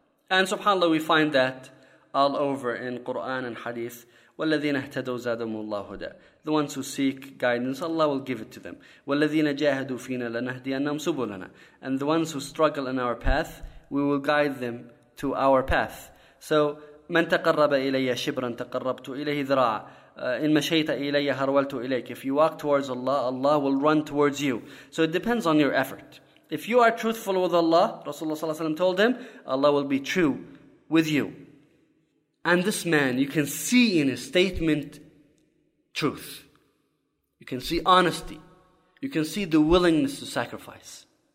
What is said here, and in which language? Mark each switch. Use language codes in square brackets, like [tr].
[en] And subhanAllah, we find that all over in Quran and Hadith. [ar] وَالَّذِينَ اهْتَدَوْ زَادَمُ اللَّهُ هُدَى [en] The ones who seek guidance, Allah will give it to them. [ar] وَالَّذِينَ جَاهَدُوا فِينَ لَنَهْدِيَنَّمْ سُبُلَنَا [en] And the ones who struggle in our path, we will guide them to our path. [ar] So, مَنْ تَقَرَّبَ إِلَيَّ شِبْرًا تَقَرَّبْتُ إِلَيْهِ ذِرَاعًا إِنْ مَشَيْتَ إِلَيَّ هَرْوَلْتُ إِلَيْكَ [en] If you walk towards Allah, Allah will run towards you. So it depends on your effort. If you are truthful with Allah, Rasulullah sallallahu alaihi wasallam told him, Allah will be true with you. And this man, you can see in his statement, truth. You can see honesty. You can see the willingness to sacrifice.